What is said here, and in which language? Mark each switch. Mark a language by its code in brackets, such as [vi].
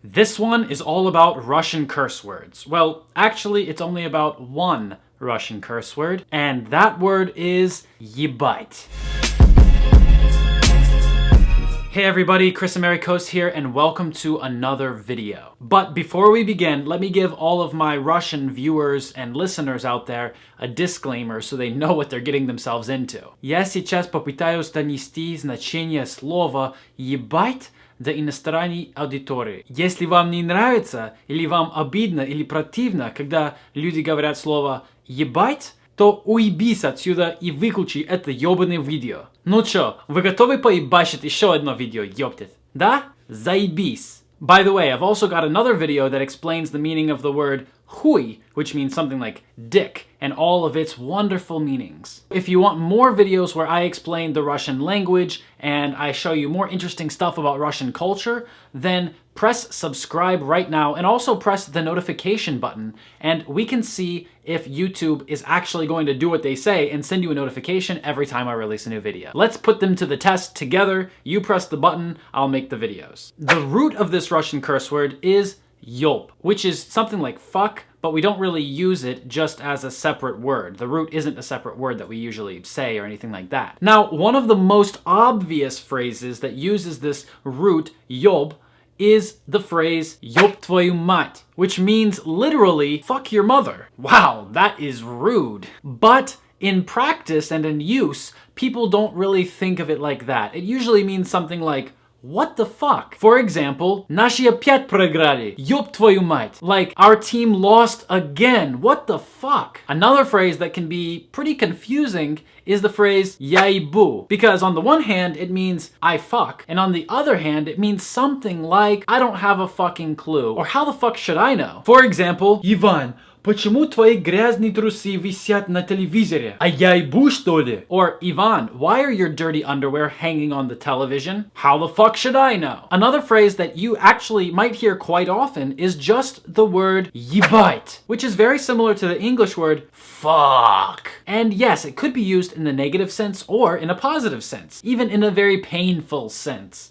[en] This one is all about Russian curse words. Well, actually, it's only about one Russian curse word, and that word is ебать. Hey everybody, Chris Americanec here, and welcome to another video. But before we begin, let me give all of my Russian viewers and listeners out there a disclaimer so they know what they're getting themselves into. [ru] Я сейчас попытаюсь донести значение слова «ебать» до иностранной аудитории. Если вам не нравится, или вам обидно, или противно, когда люди говорят слово «ебать», то уебись отсюда и выключи это ёбаное видео. Ну чё, вы готовы поебашить еще одно видео, ёптит? Да? Заебись! [en] By the way, I've also got another video that explains the meaning of the word хуй, which means something like dick, and all of its wonderful meanings. If you want more videos where I explain the Russian language and I show you more interesting stuff about Russian culture, then press subscribe right now and also press the notification button, and we can see if YouTube is actually going to do what they say and send you a notification every time I release a new video. Let's put them to the test together. You press the button, I'll make the videos. The root of this Russian curse word is ёб, which is something like fuck, but we don't really use it just as a separate word. The root isn't a separate word that we usually say or anything like that. Now, one of the most obvious phrases that uses this root ёб is the phrase [ru] ёб твою мать, [en] which means literally fuck your mother. Wow, that is rude. But in practice and in use, people don't really think of it like that. It usually means something like what the fuck? For example, [ru] наши опять проиграли. Ёб твою мать. [en] Like, our team lost again. What the fuck? Another phrase that can be pretty confusing is the phrase [ru] я ебу. [en] Because on the one hand, it means I fuck. And on the other hand, it means something like I don't have a fucking clue. Or how the fuck should I know? For example, [ru] Иван, почему твои грязные трусы висят на телевизоре? А я ебу, что ли? [en] Or, Ivan, why are your dirty underwear hanging on the television? How the fuck should I know? Another phrase that you actually might hear quite often is just the word ебать, which is very similar to the English word fuck. And yes, it could be used in the negative sense or in a positive sense, even in a very painful sense.